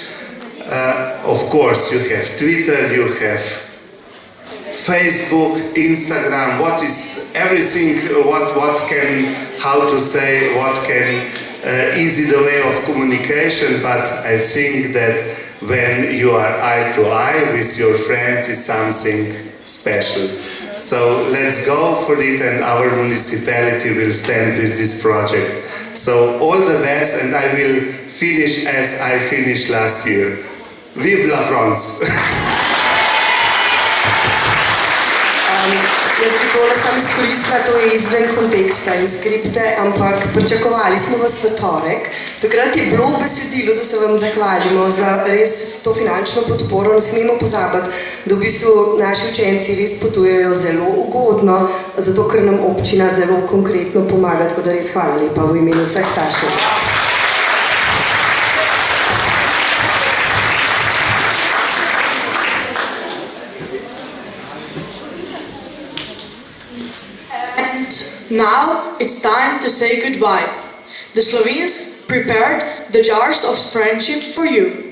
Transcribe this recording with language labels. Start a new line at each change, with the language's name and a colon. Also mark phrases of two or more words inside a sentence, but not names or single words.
English: Of course, you have Twitter, you have Facebook, Instagram, what is everything, what can, how to say, what can easy the way of communication, but I think that when you are eye to eye with your friends, it's something special. So let's go for it, and our municipality will stand with this project. So all the best, and I will finish as I finished last year.
French: Vive la France!
Slovenian: Jaz bi tole sam izkoristila, to je izven konteksta in skripte, ampak pričakovali smo vas v torek. Takrat je bilo v besedilu, da se vam zahvalimo za res to finančno podporo. Ne smemo pozabiti, da v bistvu naši učenci res potujejo zelo ugodno, zato ker nam občina zelo konkretno pomaga, tako da res hvala lepa v imenu vseh staršev.
English: Now it's time to say goodbye. The Slovenes prepared the jars of friendship for you.